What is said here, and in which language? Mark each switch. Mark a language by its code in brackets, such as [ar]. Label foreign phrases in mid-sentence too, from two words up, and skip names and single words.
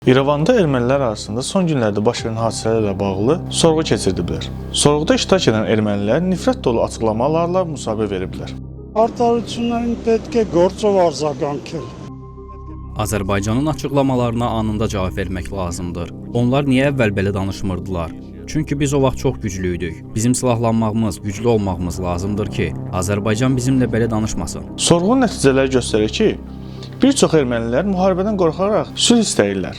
[az] İrəvanda ermənilər arasında son günlərdə baş verən hadisələrlə bağlı sorğu keçirdiblər. Sorğuda iştirak edən ermənilər nifrət dolu açıqlamalarla müsahibə veriblər. [hy] Արտարություններին պետք է գործով արձագանքել։ [az] Azərbaycanın açıqlamalarına anında cavab vermək lazımdır. Onlar niyə əvvəl belə danışmırdılar? Çünki biz o vaxt çox güclüydük. Bizim silahlanmağımız, güclü olmağımız lazımdır ki, Azərbaycan bizimlə belə danışmasın. Sorğunun nəticələri göstərir ki, bir çox ermənilər müharibədən qorxaraq sülh istəyirlər.